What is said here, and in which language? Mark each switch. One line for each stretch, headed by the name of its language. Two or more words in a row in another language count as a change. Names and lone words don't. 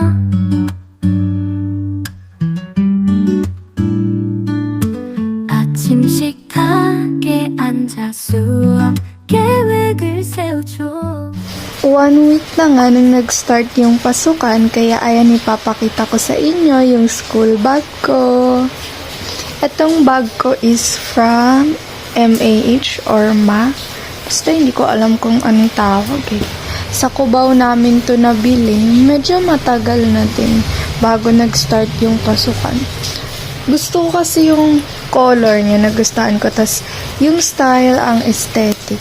Korean: 아침 식탁에 앉아 수업 계획을 세우죠.
Filipino: 1 week na nga nung nag-start yung pasukan, kaya ayan, ipapakita ko sa inyo yung school bag ko. Itong bag ko is from MAH or MA. Basta hindi ko alam kung anong tawag eh. Sa Cubao namin to nabili. Medyo matagal na din bago nag-start yung pasukan. Gusto ko kasi yung color niya, nagustuhan ko. Tas yung style ang aesthetic.